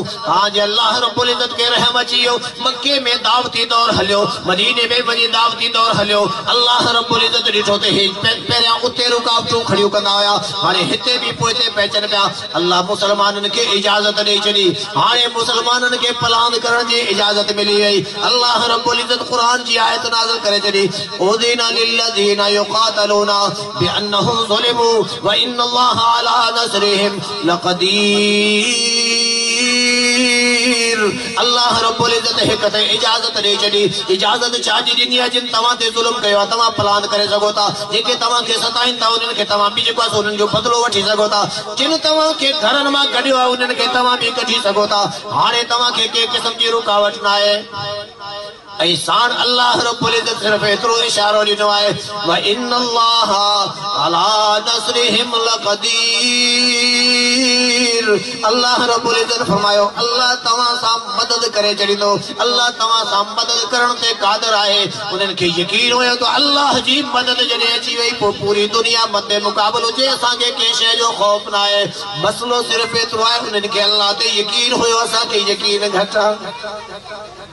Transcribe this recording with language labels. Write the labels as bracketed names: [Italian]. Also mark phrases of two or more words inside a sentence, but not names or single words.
[Sindhi] हां जे अल्लाह रब्बुल इज़्ज़त के रहम अची वियो, मक्के में दावती दौर हलियो, मदीने में वञी दावती दौर हलियो। अल्लाह रब्बुल इज़्ज़त ॾिठो त हे पहिरियां उते रुकावटूं खड़ियूं कंदा हुया, हाणे हिते भी पोइते पहुचनि पिया। अल्लाह मुसलमाननि खे इजाज़त ॾेई छॾी, हाणे मुसलमाननि खे प्लान करण जी इजाज़त मिली वई। अल्लाह रब्बुल इज़्ज़त क़ुरान जी आयत नाज़िल करे छॾी, [Arabic] أذن للذين يقاتلون بأنهم ظلموا وإن الله على نصرهم لقدير. [Sindhi] अल्लाह रब्बुल इज़्ज़त हिक ते इजाज़त ॾेई छॾी। इजाज़त छा जी ॾिनी आहे? जिन तव्हां ते ज़ुल्म कयो आहे तव्हां प्लान करे सघो था, जेके तव्हां खे सताइनि था उन्हनि खे तव्हां बि जेको आहे उन्हनि जो बदिलो वठी सघो था, जिन तव्हां खे घरनि मां कढियो आहे उन्हनि खे तव्हां बि कढी सघो था। हाणे तव्हां खे कंहिं क़िस्म जी रुकावट न आहे। ऐं साण अल्लाह रब्बुल इज़्ज़त सिर्फ़ एतिरो इशारो ॾिनो आहे [Arabic] وإن الله على نصرهم لقدير. [Sindhi] अल्लाह रब्बुल इज़्ज़त फरमायो अल्लाह तव्हां सां मदद करे छॾींदो, अल्लाह तव्हां सां मदद करण ते क़ादिर आहे। उन्हनि खे यकीन हुयो त अल्लाह जी मदद जॾहिं अची वई पोइ पूरी दुनिया मदे मुक़ाबिल हुजे, असांखे कंहिं शइ जो ख़ौफ़ न आहे। मसलो सिर्फ़ एतिरो आहे उन्हनि खे अल्लाह ते यकीन हुयो, असांखे यकीन घटि आहे।